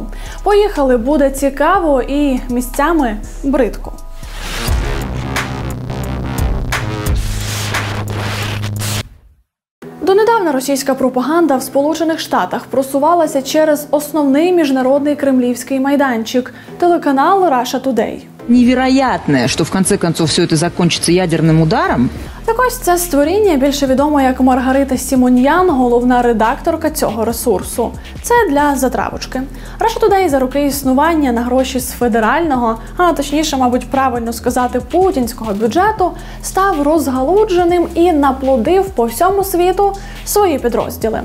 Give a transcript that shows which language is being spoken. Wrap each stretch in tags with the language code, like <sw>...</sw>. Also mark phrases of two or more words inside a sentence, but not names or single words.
<uk>Поїхали, буде цікаво і місцями бридко. Донедавна російська пропаганда в Сполучених Штатах просувалася через основний міжнародний кремлівський майданчик – телеканал Russia Today.</uk> <ru>Невероятное, что в конце концов все это закончится ядерным ударом.</ru> <uk>Так ось це створіння більше відомо як Маргарита Сімоньян, головна редакторка цього ресурсу. Це для затравочки. Russia Today за роки існування на гроші з федерального, а точніше, мабуть, правильно сказати, путінського бюджету, став розгалудженим і наплодив по всьому світу свої підрозділи.</uk>